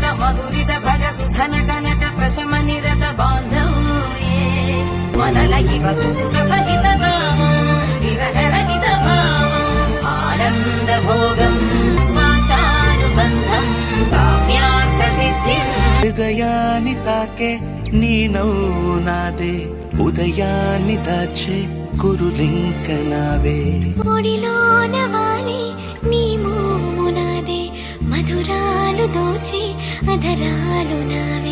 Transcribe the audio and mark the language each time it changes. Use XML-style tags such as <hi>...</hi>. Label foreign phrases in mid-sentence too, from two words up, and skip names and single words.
<sa>दुरित भग सुधन कनक प्रशम निरत बांधव्ये मनल इव सुसुत सहित विरह रहित भावम् आनंद भोगम् पाशानुबन्धम् काव्यार्थ सिद्धिम्</sa> <te>హృదయాన్ని తాకే నీ నవ్వు నాదే ఉదయాన్ని దాచే కురులింక నావే ఒడిలోన వాలి నీ మోము నాదే మధురాలు దోచి అధరాలు నావే.</te>